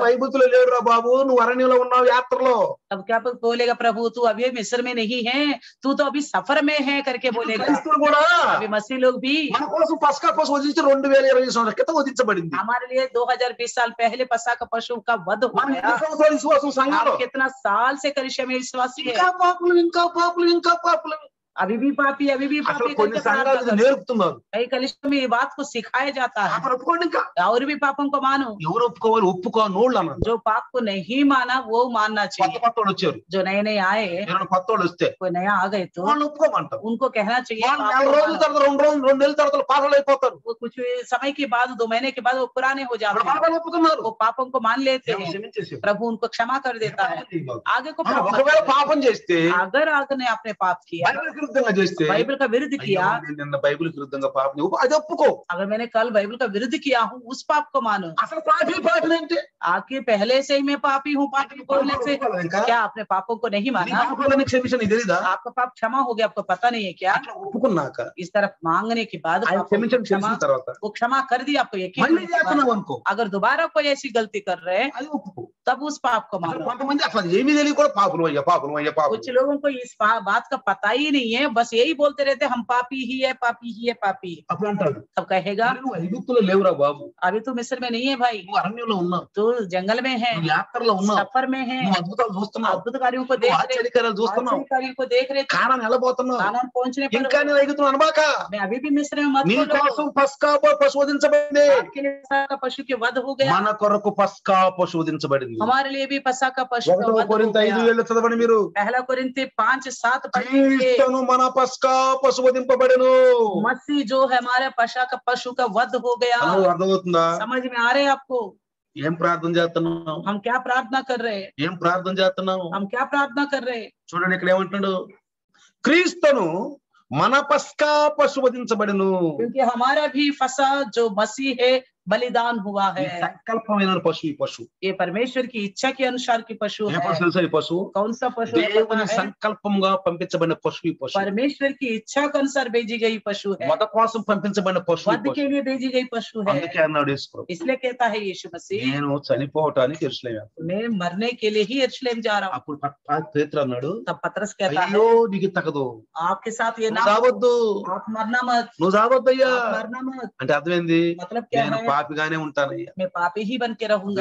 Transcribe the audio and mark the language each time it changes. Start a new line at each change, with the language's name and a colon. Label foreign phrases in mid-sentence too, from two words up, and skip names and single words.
Telugu: ఐగుప్తులో లేడురా బాబు, నువ్వు అరణ్యంలో ఉన్నావు యాత్రలో.
Hindi: तब क्या बोलेगा प्रभु, तू अभी मिस्र में नहीं है, तू तो अभी सफर में है करके बोलेगा।
Telugu: క్రైస్తవులు కూడా
Hindi: अभी मसीह लोग भी
Telugu: మన కోసం పస్కా కోసం వదిలించి 2020 సంవత్సరాల క్రితం వదిలించబడింది.
Hindi: हमारे लिए 2020 साल पहले पसह का पशु का वध हो
Telugu: మన
Hindi: गया।
Telugu: 20 సంవత్సరాల విశ్వాసం సంఘంలో
Hindi: आप कितना साल से कलिशा में विश्वासी है,
Telugu: ఇంకా పాపులు, ఇంకా పాపులు, ఇంకా పాపులు.
Hindi: अभी भी पापी, अभी भी
Telugu: అసలు
Hindi: पापी
Telugu: కొన్ని
Hindi: करके
Telugu: సంఘాలు
Hindi: प्रार्थना
Telugu: ఇది
Hindi: करते।
Telugu: నేర్పుతున్నారు.
Hindi: कई कलिशा में ये बात को सिखाया जाता है,
Telugu: అప్పుడు ఒప్పుకోండి, ఇంకా
Hindi: और भी पापों को मानो।
Telugu: ఎవరు ఒప్పుకోవాలి, ఒప్పుకోనోళ్ళు అన్నారు.
Hindi: जो पाप को नहीं माना वो मानना
Telugu: కొత్త
Hindi: चाहिए।
Telugu: కొత్త వాళ్ళు వచ్చారు,
Hindi: जो नए नए आए,
Telugu: ఎవరైనా కొత్త వాళ్ళు వస్తే
Hindi: कोई नया आ गए तो
Telugu: వాళ్ళు ఒప్పుకోమంటారు.
Hindi: उनको कहना चाहिए
Telugu: వాళ్ళు
Hindi: पाप
Telugu: 4
Hindi: को
Telugu: రోజుల
Hindi: मानो।
Telugu: తర్వాత 2 రోజులు 2 నెలల తర్వాత పాపలు అయిపోతారు.
Hindi: वो कुछ समय के बाद 2 महीने के बाद वो पुराने हो जाते हैं,
Telugu: పాపాలు ఒప్పుకున్నారు,
Hindi: वो पापों को मान लेते हैं,
Telugu: క్షమించేసారు.
Hindi: प्रभु उनको क्षमा कर देता है, आगे को पाप मत
Telugu: ఒకవేళ
Hindi: करो।
Telugu: పాపం చేస్తే,
Hindi: अगर आपने आपने पाप किया,
Telugu: బైబిల్ విరుద్ధంగా చేస్తే,
Hindi: बाइबल का विरुद्ध
Telugu: అయ్యో,
Hindi: किया,
Telugu: నేను నిన్న బైబిల్ విరుద్ధంగా పాపం అది ఒప్పుకో.
Hindi: अगर मैंने कल बाइबल का विरुद्ध किया हूँ, उस पाप को मानो।
Telugu: అసలు పాపం ఏంటి?
Hindi: आपके पहले से ही मैं पापी हूँ, पापी बोलने से
Telugu: ఇంకా
Hindi: क्या आपने पापों को नहीं
Telugu: నీ
Hindi: माना?
Telugu: పాపాలని క్షమించని తెలీదా?
Hindi: आपका पाप क्षमा हो गया, आपको पता नहीं है क्या?
Telugu: అట్లా ఒప్పుకున్నాక
Hindi: इस तरफ मांगने के बाद
Telugu: ఆయన
Hindi: पापों को
Telugu: క్షమించని
Hindi: क्षमा,
Telugu: తెలిసిన తర్వాత
Hindi: वो क्षमा कर दी आपको यकीन
Telugu: మళ్ళీ
Hindi: होने के बाद।
Telugu: చేస్తున్నావు అనుకో,
Hindi: अगर दोबारा कोई ऐसी गलती कर रहे हैं
Telugu: అది ఒప్పుకో.
Hindi: तब उस पाप को मानो।
Telugu: కొంతమంది అసలు ఏమీ తెలియదు కూడా పాపులు అయ్యా పాపులు అయ్యా పాపులు.
Hindi: कुछ लोगों को इस बात का पता ही नहीं है, बस यही बोलते रहते हम पापी ही है, पापी ही है, पापी।
Telugu: అప్పుడు అంటాడు
Hindi: तब कहेगा
Telugu: "మరి నువ్వు ఐగుప్తులో లేవురా బాబు,
Hindi: अभी तू मिस्र में नहीं है भाई,
Telugu: నువ్వు అరణ్యంలో ఉన్నావు,
Hindi: तू जंगल में है,
Telugu: నువ్వు యాత్రలో ఉన్నావు,
Hindi: सफर में है,
Telugu: నువ్వు అద్భుతాలు చూస్తున్నావు,
Hindi: अद्भुत कार्यों को
Telugu: నువ్వు
Hindi: देख रहे,
Telugu: ఆశ్చర్యకార్యాలు చూస్తున్నావు,
Hindi: आश्चर्य कार्यों को देख रहे,
Telugu: కానాను వెళ్ళబోతున్నావు,
Hindi: कानान पहुंचने पर
Telugu: ఇంకా నేను ఐగుప్తులో అనబాక,
Hindi: मैं अभी भी मिस्र में मत
Telugu: నీ
Hindi: बोलो,
Telugu: కోసం పస్కా పశువు వధించబడింది,
Hindi: आपके लिए पसका का पशु के वध हो गया,
Telugu: మన కొరకు పస్కా పశువు వధించబడింది.
Hindi: हमारे लिए भी पसका का पशु का
Telugu: 1
Hindi: वध हो
Telugu: కొరింథీ
Hindi: गया।
Telugu: 5:7 చదవండి మీరు.
Hindi: पहला कोरिन्थी 5:7 पढ़ेंगे।
Telugu: క్రీస్తును మన పస్కా పశువు వధింపబడెను.
Hindi: मसीह जो है हमारे पशा का पशु का वध हो गया।
Telugu: అర్థమవుతుందా?
Hindi: समझ में आ रहे हैं आपको?
Telugu: ఏం ప్రార్థన చేస్తున్నాం,
Hindi: हम क्या प्रार्थना कर रहे हैं,
Telugu: ఏం ప్రార్థన చేస్తున్నాం?
Hindi: हम क्या प्रार्थना कर रहे हैं?
Telugu: చూడండి ఇక్కడ ఏమంటున్నాడు, క్రీస్తును మన పస్కా పశువు వధించబడెను.
Hindi: क्योंकि हमारा भी फसा जो मसीह है बलिदान हुआ
Telugu: ఈ
Hindi: है।
Telugu: సంకల్పమైన పశువు, ఈ పశువు
Hindi: ये परमेश्वर की इच्छा के अनुसार की पशु
Telugu: ఏ
Hindi: है।
Telugu: పశువు తెలుసా? ఈ పశువు
Hindi: कौन सा पशु है
Telugu: దేవుని
Hindi: पता है?
Telugu: సంకల్పంగా పంపించబడిన పశువు, ఈ పశువు
Hindi: परमेश्वर की इच्छा के अनुसार भेजी गई पशु है,
Telugu: వధ కోసం పంపించబడిన పశువు, ఈ
Hindi: वध के
Telugu: పశువు.
Hindi: लिए भेजी गई पशु है।
Telugu: అందుకే అన్నాడు యేసు ప్రభు,
Hindi: इसलिए कहता है यीशु मसीह
Telugu: నేను చనిపోవటానికి యెరూషలేము వెళ్తున్నాను.
Hindi: मैं मरने के लिए ही यरूशलेम जा रहा हूँ।
Telugu: అప్పుడు పేతురు అన్నాడు,
Hindi: तब पतरस कहता है
Telugu: అయ్యో నీకు తగదు,
Hindi: आपके साथ ये ना
Telugu: నువ్వు చావద్దు,
Hindi: आप मरना मत,
Telugu: నువ్వు చావద్దయ్యా.
Hindi: आप मरना मत।
Telugu: అంటే అర్థమైంది,
Hindi: मतलब क्या
Telugu: నేను
Hindi: है?
Telugu: పాపిగానే ఉంటానయ్యా.
Hindi: मैं पापी ही बन के रहूंगा।